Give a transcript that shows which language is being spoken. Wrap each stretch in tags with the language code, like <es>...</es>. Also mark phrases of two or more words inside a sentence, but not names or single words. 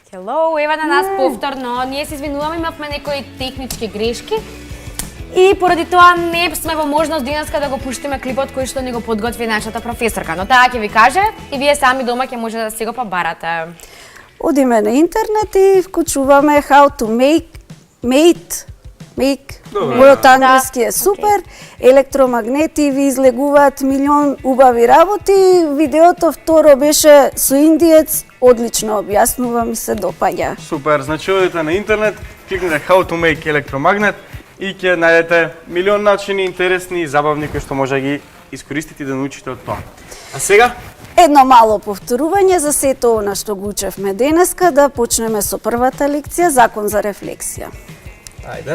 <mk>Ало, ева на нас повторно. Ние се извинуваме, имавме некои технички грешки. И поради тоа не сме во можност денеска да го пуштиме клипот кој што ни го подготви нашата професорка. Но таа ќе ви каже и вие сами дома ќе може да си го побарате. Одиме на интернет и вклучуваме</mk> <en>how to make</en> <mk>мојот англиски е супер, електромагнети ви излегуваат милион убави работи, видеото второ беше со индиец, одлично објаснува, ми се допаѓа. Супер, значи одите на интернет, кликнете</mk> <en>how to make</en> <mk>електромагнет и ќе најдете милион начини интересни и забавни кои што може да ги искористите и да научите од тоа. А сега? Едно мало повторување за сето она што го учевме денеска, да почнеме со првата лекција, закон за рефлексија. Ајде.</mk>